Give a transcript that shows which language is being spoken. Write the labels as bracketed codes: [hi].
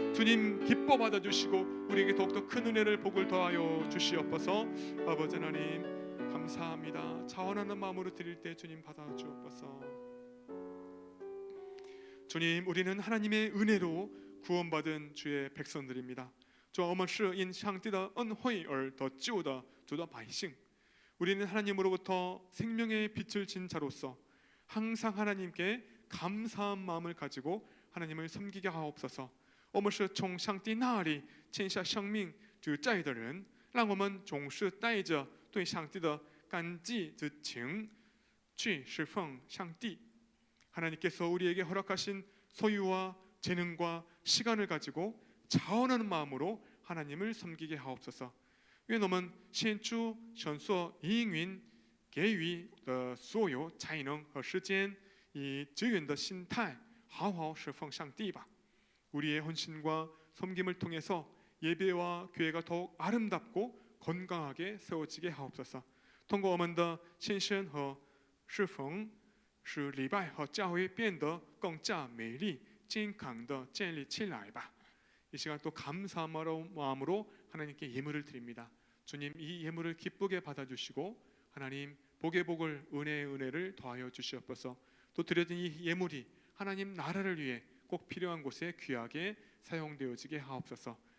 [ko] 주님 기뻐 받아주시고 우리에게 더욱더 큰 은혜를 복을 더하여 주시옵소서. 아버지 하나님 감사합니다. 자원하는 마음으로 드릴 때 주님 받아주옵소서. 주님, 우리는 하나님의 은혜로 구원받은 주의 백성들입니다. [zh] 主，我们是因上帝的恩惠而得救的主的百姓。 [ko] 우리는 하나님으로부터 생명의 빛을 진 자로서 항상 하나님께 감사한 마음을 가지고 하나님을 섬기게 하옵소서. [zh] 我们是从上帝那里欠下生命之债的人，让我们总是带着对上帝的感激之情去侍奉上帝。 [ko] 하나님께서 우리에게 허락하신 소유와 재능과 시간을 가지고 자원하는 마음으로 하나님을 섬기게 하옵소서. [zh] 愿我们献出神所应允给予的所有才能和时间，以志愿的心态好好侍奉上帝吧。 [ko] 우리의 헌신과 섬김을 통해서 예배와 교회가 더욱 아름답고 건강하게 세워지게 하옵소서. [zh] 通过我们的献身和侍奉，使礼拜和教会变得更加美丽、健康的建立起来吧。 [ko] 이 시간 또 감사한 마음으로 하나님께 예물을 드립니다. 주님, 이 예물을 기쁘게 받아주시고 하나님 복의 복을, 은혜의 은혜를 더하여 주시옵소서. 또 드려진 이 예물이 하나님 나라를 위해 꼭 필요한 곳에 귀하게 사용되어지게 하옵소서.